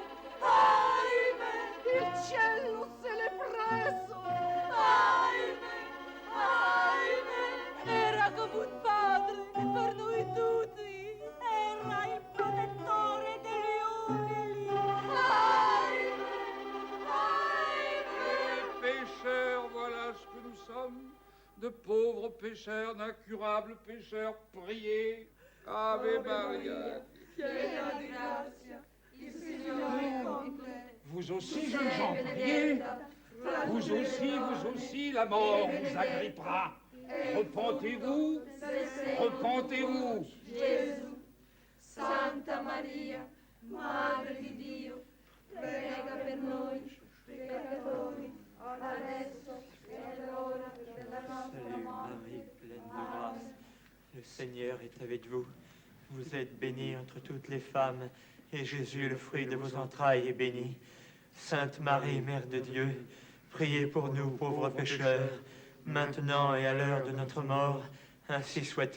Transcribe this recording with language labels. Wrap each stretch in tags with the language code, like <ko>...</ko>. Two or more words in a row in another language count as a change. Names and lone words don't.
<it>Ahimè! Il cielo se l'è preso! Ahimè! Ahimè! Era come un padre per noi tutti. Era il protettore degli umili. Ahimè! Ahimè!</it> <fr>Pécheurs, voilà ce que nous sommes, de pauvres pécheurs, d'incurables pécheurs, priez.</fr> <la>Ave Maria.</la> <it>Piena di grazia, il Signore è con te.</it> <fr>Vous aussi, jeunes gens, priez. Vous aussi, la mort vous agrippera. Repentez-vous, repentez-vous.</fr> <it>Gesù, Santa Maria, Madre di Dio, prega per noi, peccatori, adesso e all'ora della nostra</it> <fr>Salut</fr> <it>morte.</it> <fr>Marie, pleine de grâce. Le Seigneur est avec vous. Vous êtes bénie entre toutes les femmes, et Jésus, le fruit de vos entrailles, est béni. Sainte Marie, Mère de Dieu, priez pour nous pauvres pécheurs, maintenant et à l'heure de notre mort, ainsi soit-il.</fr>